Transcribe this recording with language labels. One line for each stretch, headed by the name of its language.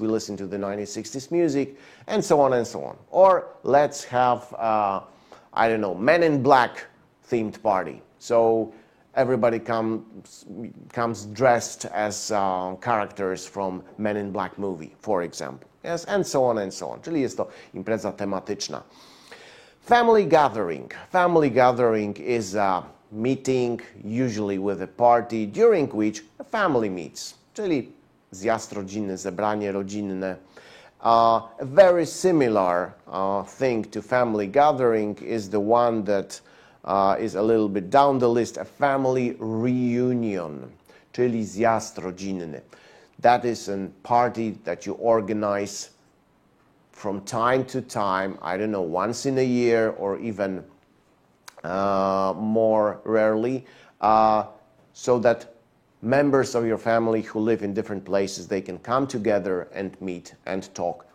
English: We listen to the 1960s music, and so on and so on. Or let's have, I don't know, Men in Black themed party. So everybody comes dressed as characters from Men in Black movie, for example. Yes, and so on and so on.
Polish: Czyli jest to impreza tematyczna.
English: Family gathering. Family gathering is a meeting, usually with a party, during which a family meets.
Polish: czyli zjazd rodzinny, zebranie rodzinne.
English: A very similar thing to family gathering is the one that is a little bit down the list, a family reunion,
Polish: czyli zjazd rodzinny.
English: That is a party that you organize from time to time, I don't know, once in a year or even more rarely, so that members of your family who live in different places, they can come together and meet and talk.